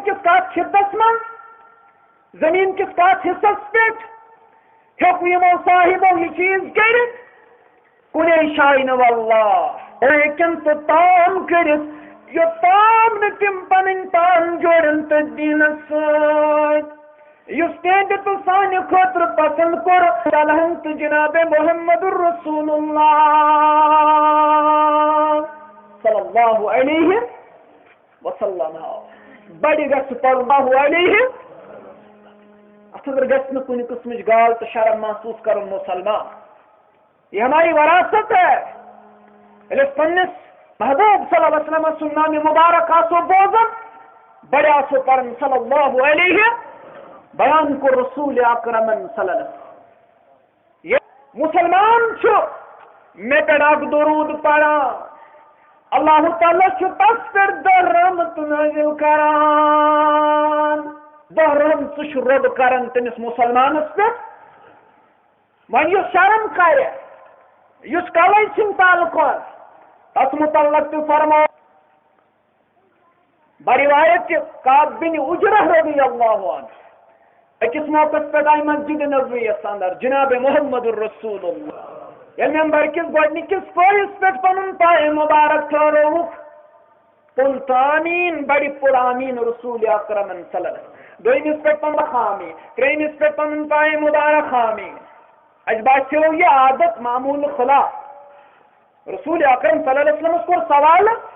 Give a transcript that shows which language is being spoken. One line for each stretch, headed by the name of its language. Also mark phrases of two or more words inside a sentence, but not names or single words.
Kashmiri: کِس کتھ خطس منٛز زمیٖن کِس کتھ حصس پٮ۪ٹھ ہیٚکوٕ یِمو صاحبو یہِ چیٖز کٔرِتھ کُنے جایہِ نہٕ واللہ ہیٚکن سُہ تام کٔرِتھ یوٚتام نہٕ تِم پنٕنۍ پان جوڑن تہٕ دیٖنس سۭتۍ یُس تِہنٛدِ تہٕ سانہِ خٲطرٕ پسنٛد کوٚر چلہن تہٕ جناب محمد رسول اللہ
Arabic: صلی اللہ علیہ وسلم
Kashmiri: بڑِ گژھِ پرُن اللہ علیہ اتھ اندر گژھِ نہٕ کُنہِ قٕسمٕچ گال تہٕ شرم محسوٗس کرُن مُسلمان یہ
Urdu: ہماری وراثت ہے
Kashmiri: ییٚلہِ أسۍ پننِس محبوب
Arabic: صلی اللہ علیہ وسلم
Kashmiri: سُنٛد نامہِ مبارک آسو بوزان بڑٕ آسو پران
Arabic: صلی اللہ علیہ
Kashmiri: بیان کوٚر رسول اکرمن
Arabic: صلی اللہ علیہ وسلم
Kashmiri: مسلمان چھُ مےٚ پٮ۪ٹھ اکھ درود پران اللہ تعالیٰ چھُ تس پٮ۪ٹھ دۄہ رحمت نٲزِل کران دۄہ رحمتہٕ چھُ رۄب کران تٔمِس مُسلمانس پٮ۪ٹھ وۄنۍ یُس شرم کرِ یُس کلے ژھٕنہِ تعلقات تس متعلق تہِ فرمو بروایت کعب بن اجرہ
Arabic: رضی اللہ عنہ
Kashmiri: أکِس موقعس پٮ۪ٹھ آیہِ مسجد نبویَس اندر جناب محمد الرسول اللہ ییٚلہِ ممبر کِس گۄڈنِکِس پٲہِس پٮ۪ٹھ پنُن پایہِ مُبارک ٹھہرووُکھ قُل آمیٖن بڑِ پُر آمیٖن رسول اکرمن
Arabic: صلی اللہ علیہ وسلم
Kashmiri: دوٚیمِس پٮ۪ٹھ پنُن خامی ترٛیٚیمِس پٮ۪ٹھ پنُن پایہِ مُبارک خامی اَسہِ باسیٚو یہِ عادت معموٗل خلاف رسول اکرم
Arabic: صلی اللہ علیہ وسلمس
Kashmiri: کوٚر سوال